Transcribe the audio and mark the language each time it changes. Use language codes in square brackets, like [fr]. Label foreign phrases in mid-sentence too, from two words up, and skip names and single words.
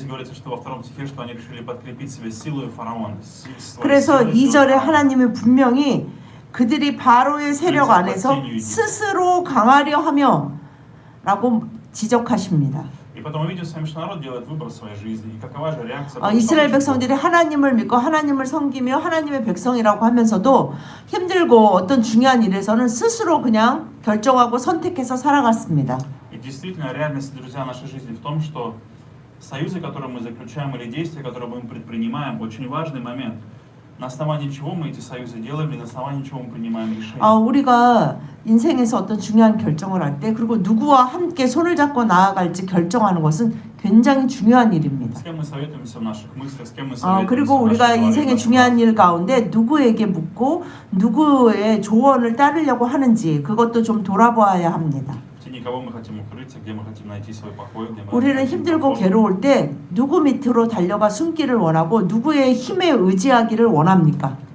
[ko] 그래서 2절에 하나님이 분명히 그들이 바로의 세력 안에서 스스로 강하려 하며 라고 지적하십니다. 이스라엘 백성들이 하나님을 믿고 하나님을 섬기며 하나님의 백성이라고 하면서도 힘들고 어떤 중요한 일에서는 스스로 그냥 결정하고 선택해서 살아갔습니다. [ru] Союзы, которые мы заключаем, или действия, которые мы предпринимаем, очень важный момент. На основании чего мы эти союзы делаем, и на основании чего мы принимаем решения. [ko] 우리가 인생에서 어떤 중요한 결정을 할 때, 그리고 누구와 함께 손을 잡고 나아갈지 결정하는 것은 굉장히 중요한 일입니다. [ru] С кем мы советуемся в наших мыслях, с кем мы советуемся [ko] 그리고 우리가 인생의 중요한 일 가운데 누구에게 묻고 누구의 조언을 따르려고 하는지 그것도 좀 돌아봐야 합니다. 우리는 힘들고 괴로울 때 누구 밑으로 달려가 숨기를 원하고 누구의 힘에 의지하기를 원합니까?